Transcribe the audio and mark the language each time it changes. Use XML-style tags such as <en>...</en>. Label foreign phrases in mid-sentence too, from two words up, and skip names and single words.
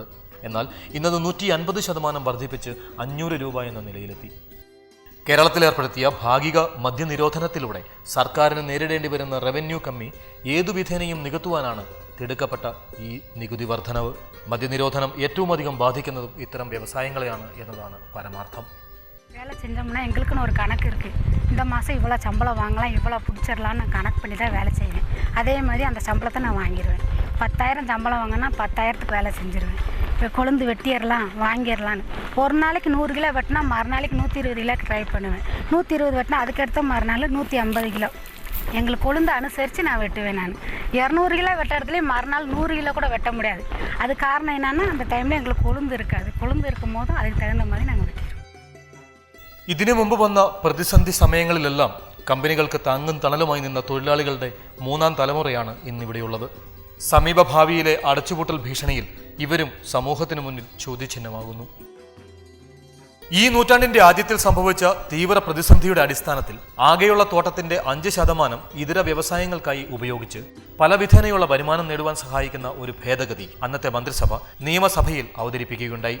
<ml>എന്നാൽ ഇന്നത് 150% വർദ്ധിപ്പിച്ച് 500 രൂപ എന്ന നിലയിലെത്തി. കേരളത്തിൽ ഏർപ്പെടുത്തിയ ഭാഗിക മദ്യനിരോധനത്തിലൂടെ സർക്കാരിന് നേരിടേണ്ടി വരുന്ന റവന്യൂ കമ്മി ഏതു വിധേനയും നികത്തുവാനാണ് തിടുക്കപ്പെട്ട ഈ നികുതി വർധനവ്. മദ്യനിരോധനം ഏറ്റവും അധികം ബാധിക്കുന്നതും ഇത്തരം വ്യവസായങ്ങളെയാണ് എന്നതാണ് പരമാർത്ഥം.</ml> <ta>வேலை செஞ்சோம்னா எங்களுக்குன்னு ஒரு கணக்கு இருக்குது. இந்த மாதம் இவ்வளோ சம்பளம் வாங்கலாம், இவ்வளோ பிடிச்சிடலான்னு நான் கணக்கு பண்ணி தான் வேலை செய்வேன். அதே மாதிரி அந்த சம்பளத்தை நான் வாங்கிடுவேன். 10,000 சம்பளம் வாங்கினா 10,000க்கு வேலை செஞ்சுருவேன். இப்போ கொழுந்து வெட்டிடலாம் வாங்கிடலான்னு ஒரு நாளைக்கு 100 கிலோ வெட்டினா மறுநாளைக்கு 120 கிலோக்கு ட்ரை பண்ணுவேன். 120 வெட்டினா அதுக்கடுத்த மறுநாள் 150 கிலோ எங்களுக்கு கொழுந்து அனுசரித்து நான் வெட்டுவேன். நான் 200 கிலோ வெட்ட இடத்துலேயும் மறுநாள் 100 கிலோ கூட வெட்ட முடியாது. அது காரணம் என்னென்னா அந்த டைமில் எங்களுக்கு கொழுந்து இருக்காது. கொழுந்து இருக்கும் போதும் அதுக்கு தகுந்த மாதிரி நாங்கள் வெட்டிடுவோம்.</ta> <ml>ഇതിനു മുമ്പ് വന്ന പ്രതിസന്ധി സമയങ്ങളിലെല്ലാം കമ്പനികൾക്ക് താങ്ങും തണലുമായി നിന്ന തൊഴിലാളികളുടെ 3ാം തലമുറയാണ് ഇന്നിവിടെയുള്ളത്. സമീപഭാവിയിലെ അടച്ചുപൂട്ടൽ ഭീഷണിയിൽ ഇവരും സമൂഹത്തിനു മുന്നിൽ ചോദ്യചിഹ്നമാകുന്നു. ഈ നൂറ്റാണ്ടിന്റെ ആദ്യത്തിൽ സംഭവിച്ച തീവ്ര പ്രതിസന്ധിയുടെ അടിസ്ഥാനത്തിൽ ആകെയുള്ള തോട്ടത്തിന്റെ 5% ഇതര വ്യവസായങ്ങൾക്കായി ഉപയോഗിച്ച് പല വിധേനയുള്ള വരുമാനം നേടുവാൻ സഹായിക്കുന്ന ഒരു ഭേദഗതി അന്നത്തെ മന്ത്രിസഭ നിയമസഭയിൽ അവതരിപ്പിക്കുകയുണ്ടായി.</ml>